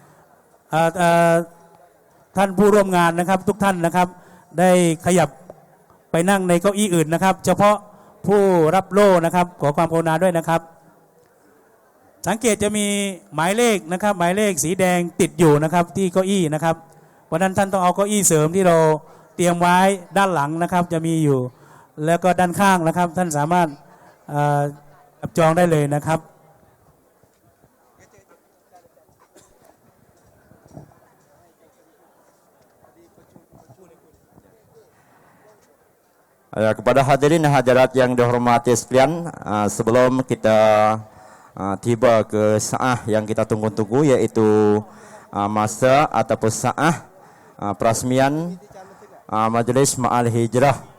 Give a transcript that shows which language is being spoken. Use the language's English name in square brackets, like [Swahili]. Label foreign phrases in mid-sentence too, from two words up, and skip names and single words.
[Thai] ท่านผู้ร่วมงานนะครับทุกท่านนะครับได้ขยับไปนั่งในเก้าอี้อื่นนะครับเฉพาะผู้รับโล่นะครับขอความกรุณาด้วยนะครับสังเกตจะมีหมายเลขนะครับหมายเลขสีแดงติดอยู่นะครับที่เก้าอี้นะครับเพราะนั้นท่านต้องเอาเก้าอี้เสริมที่เราเตรียมไว้ด้านหลังนะครับจะมีอยู่แล้วก็ด้านข้างนะครับท่านสามารถจับจองได้เลยนะครับ [Malay] Kepada hadirin hadirat yang dihormati sekalian, sebelum kita tiba ke saah yang kita tunggu-tunggu yaitu masa ataupun saah perasmian Majlis Ma'al Hijrah